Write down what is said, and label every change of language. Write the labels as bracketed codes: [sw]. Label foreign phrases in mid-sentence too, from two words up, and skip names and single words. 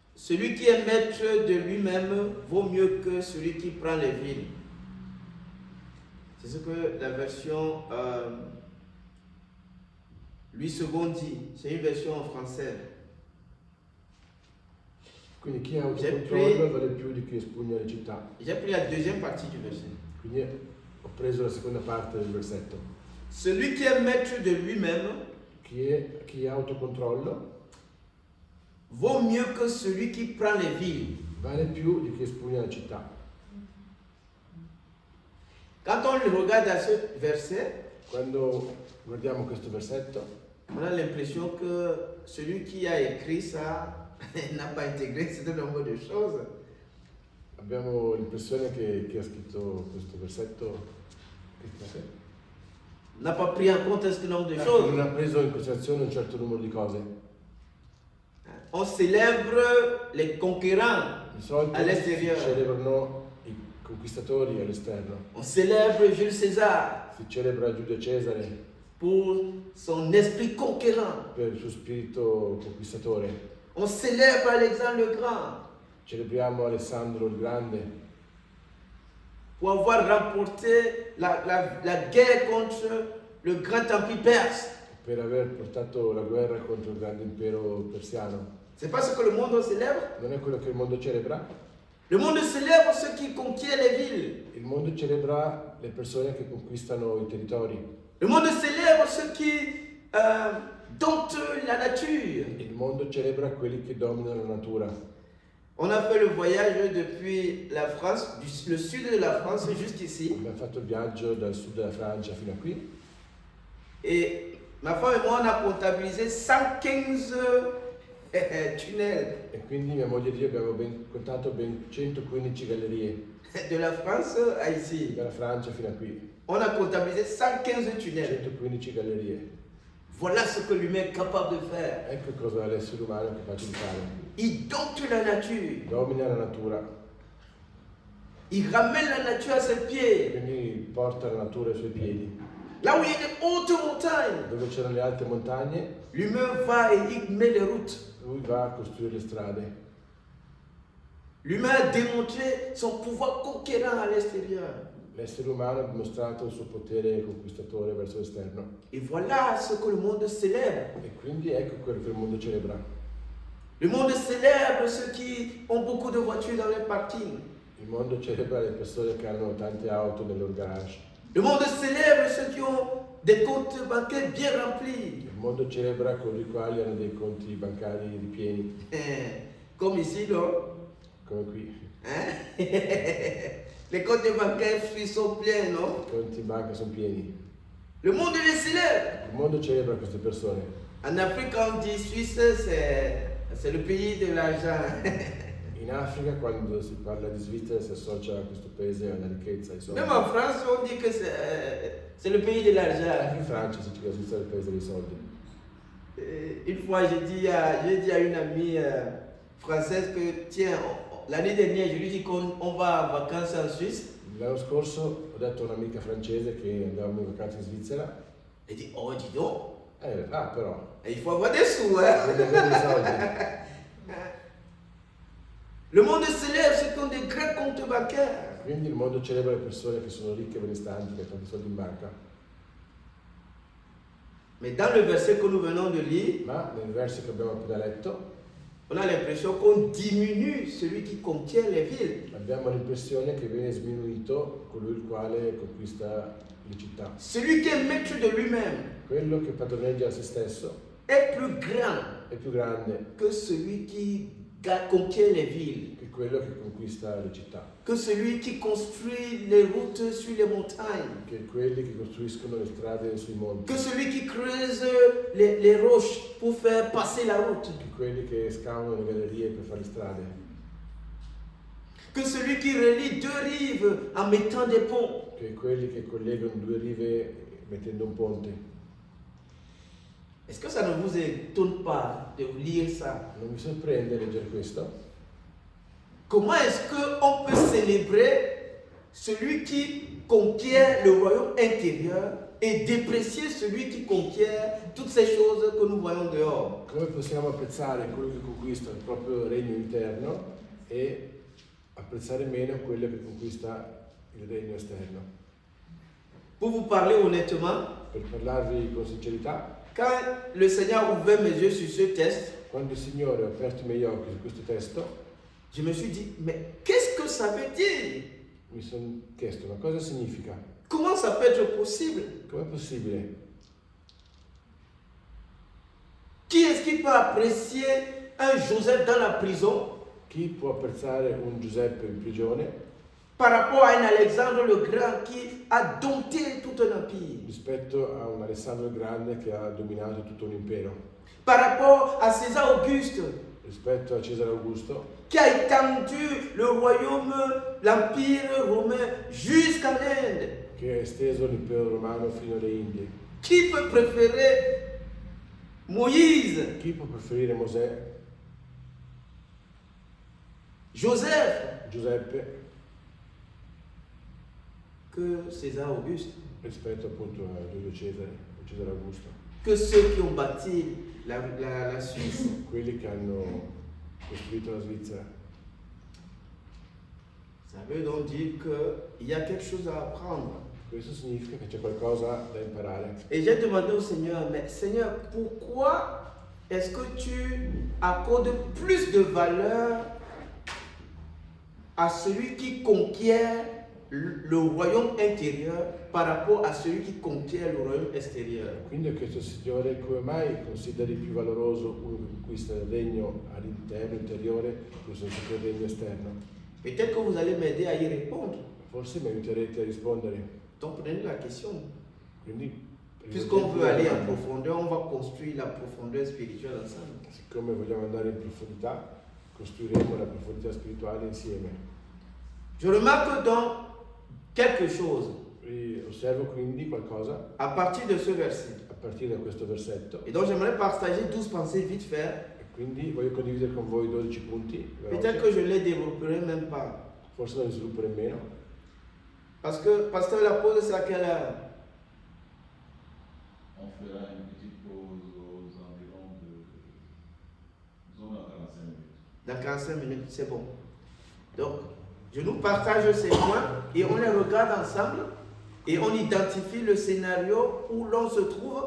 [fr] celui qui est maître de lui-même vaut mieux que celui qui prend les villes. C'est ce que la version Louis II dit. C'est une version en français. [it] Quindi chi ha autocontrollo vale più di chi espugna le città. [fr] J'ai pris la deuxième partie du verset. [it] Quindi ho preso la seconda parte del versetto. [fr] Celui qui est maître de lui-même [it] Chi ha autocontrollo [fr] vaut mieux que celui qui prend les villes. [it] vale più di chi espugna la città. [fr] Quand on regarde à ce verset, [it] Quando guardiamo questo versetto [fr] on a l'impression que celui qui a écrit ça n'a pas intégré un certain nombre de choses. [it] abbiamo l'impressione che chi ha scritto questo versetto [fr] N'a pas pris en compte un certain nombre de [it] non [fr] choses. [it] ha preso in considerazione un certo numero di cose. [fr] On célèbre les conquérants [it] Di solito [fr] à l'extérieur. [it] si celebrano i conquistatori all'esterno, [fr] On célèbre Jules César [it] si celebra Giulio Cesare [fr] pour son esprit conquérant. [it] per il suo spirito conquistatore, [fr] On célèbre Alexandre le Grand [it] celebriamo Alessandro il Grande [fr] pour avoir remporté la guerre contre le grand empire perse. [it] per aver portato la guerra contro il grande impero persiano. [fr] C'est pas ce que le monde célèbre. [it] Non è quello che il mondo celebra? [fr] Le monde célèbre ceux qui conquièrent les villes. [it] Il mondo celebra le persone che conquistano i territori. [fr] Le monde célèbre ceux qui domptent la nature. [it] Il mondo celebra quelli che dominano la natura. [fr] On a fait le voyage depuis la France, le sud de la France jusqu'ici. [it] Abbiamo fatto il viaggio dal sud della Francia fino a qui [fr] Et ma femme et moi, on a comptabilisé 115 tunnels [it] e quindi mia moglie e io abbiamo contato ben 115 gallerie [fr] de la France à ici. [it] dalla Francia fino a qui. [fr] On a comptabilisé 115 tunnels. [it] 115 gallerie. [fr] Voilà ce que l'humain est capable de faire. [it] Ecco cosa l'essere umano è capace di fare. [fr] Il dompte la nature. [it] Domina la natura, [fr] Il ramène la nature à ses pieds. [it] quindi porta la natura ai suoi piedi. [fr] Là où il y a de hautes montagnes, [it] Dove c'erano le alte montagne, [fr] l'humain va et il met les routes. [it] lui va a costruire le strade. [fr] L'humain a démontré son pouvoir conquérant à l'extérieur. [it] L'essere umano ha dimostrato il suo potere conquistatore verso l'esterno. [fr] Et voilà ce que le monde célèbre. [it] E quindi ecco quello che il mondo celebra. [fr] Le monde célèbre ceux qui ont beaucoup de voitures dans les parkings. [it] Il mondo celebra le persone che hanno tante auto nel loro garage. [fr] Le monde célèbre ceux qui ont des comptes bancaires bien remplis. [it] Il mondo celebra coloro i quali hanno dei conti bancari ripieni, [fr] Comme ici, non? [it] come qui. [fr] Les comptes bancaires sont pleins, non? [it] I conti in banca sono pieni. [fr] Le monde les célèbre. [it] Il mondo celebra queste persone. [fr] En Afrique, on dit Suisse, c'est le pays de l'argent. [it] In Africa, quando si parla di Svizzera, si associa a questo paese alla ricchezza, ai soldi. [fr] Même en France, on dit que c'est le pays de [it] Anche [fr] l'argent. [it] in Francia si dice che la Svizzera è il paese dei soldi. [fr] Une fois, j'ai dit à une amie française que, tiens, l'année dernière, je lui dis qu'on va en vacances en Suisse. [it] L'anno scorso ho detto a un'amica francese che andavamo in vacanza in Svizzera. [fr] Elle dit, oh, dis donc, [it] Però, [fr] il faut avoir des sous, hein. [it] devi avere i soldi. [fr] Le monde célèbre ceux qui ont des grands comptes bancaires. [it] Quindi il mondo celebra le persone che sono ricche e benestanti, che hanno tanti soldi in banca. [fr] Mais dans le verset que nous venons de lire, [it] Ma nel verso che abbiamo appena letto [fr] on a l'impression qu'on diminue celui qui conquiert les villes. [it] abbiamo l'impressione che viene sminuito colui il quale conquista le città. [fr] Celui qui est maître de lui-même [it] Quello che padroneggia se stesso [fr] est plus grand [it] è più grande [fr] que celui qui conquiert les villes, [it] che quello che conquista le città, [fr] que celui qui construit les routes sur les montagnes, [it] che quelli che costruiscono le strade sui monti, [fr] que celui qui creuse les roches pour faire passer la route, [it] che quelli che scavano le gallerie per fare le strade, [fr] que celui qui relie deux rives en mettant des ponts. [it] che quelli che collegano due rive mettendo un ponte. [fr] Est-ce que ça ne vous étonne pas de lire ça? [it] Non mi sorprende leggere questo? [fr] Comment est-ce qu'on peut célébrer celui qui conquiert le royaume intérieur et déprécier celui qui conquiert toutes ces choses que nous voyons dehors? [it] Come possiamo apprezzare quello che conquista il proprio regno interno e apprezzare meno quello che conquista il regno esterno? [fr] Pour vous parler honnêtement, [it] Per parlarvi con sincerità, [fr] quand le Seigneur a ouvert mes yeux sur ce texte, [it] quando il Signore ha aperto i miei occhi su questo testo, [fr] je me suis dit, mais qu'est-ce que ça veut dire? [it] mi sono chiesto ma cosa significa? [fr] Comment ça peut être possible? [it] Com'è possibile? [fr] Qui est-ce qui peut apprécier un Joseph dans la prison [it] Chi può apprezzare un Giuseppe in prigione [fr] par rapport à un Alexandre le Grand qui a dompté tout un empire? [it] rispetto a un Alessandro il Grande che ha dominato tutto un impero, [fr] Par rapport à César Auguste [it] rispetto a Cesare Augusto [fr] qui a étendu le royaume, l'empire romain jusqu'à l'Inde? [it] che ha esteso l'impero romano fino alle Indie. [fr] Qui peut préférer Moïse, [it] Chi può preferire Mosè, [fr] Joseph [it] Giuseppe [fr] que César Auguste, [it] rispetto appunto a Giulio Cesare, a Cesare Augusto? [fr] que ceux qui ont bâti la Suisse? [it] Quelli che hanno costruito la Svizzera. [fr] Ça veut donc dire qu'il y a quelque chose à apprendre. [it] Questo significa che c'è qualcosa da imparare. [fr] Et j'ai demandé au Seigneur, mais Seigneur, pourquoi est-ce que tu accordes plus de valeur à celui qui conquiert le royaume intérieur par rapport à celui qui conquiert le royaume extérieur? [it] Quindi ho chiesto al Signore come mai consideri più valoroso uno che conquista il regno all'interno, interiore, piuttosto che il regno esterno? [fr] Peut-être que vous allez m'aider à y répondre. [it] Forse mi aiuterete a rispondere. [fr] Donc prenez la question. [it] Quindi, [fr] Puisqu'on veut aller en profondeur, on va construire la profondeur spirituelle ensemble. [it] siccome vogliamo andare in profondità, costruiremo la profondità spirituale insieme. [fr] Je remarque donc quelque chose [it] E osservo quindi qualcosa [fr] à partir de ce verset. [it] a partire da questo versetto [fr] Et donc j'aimerais partager 12 pensées vite fait. [it] e quindi voglio condividere con voi 12 punti. [fr] Peut-être que je ne les développerai même pas. [it] Forse non li sviluppo nemmeno. [fr] Parce que Pasteur, la pause, c'est à quelle heure? On fera une petite pause aux environs de 45 minutes. Dans 45 minutes, c'est bon. Donc, je nous partage ces points et on les regarde ensemble et on identifie le scénario où l'on se trouve.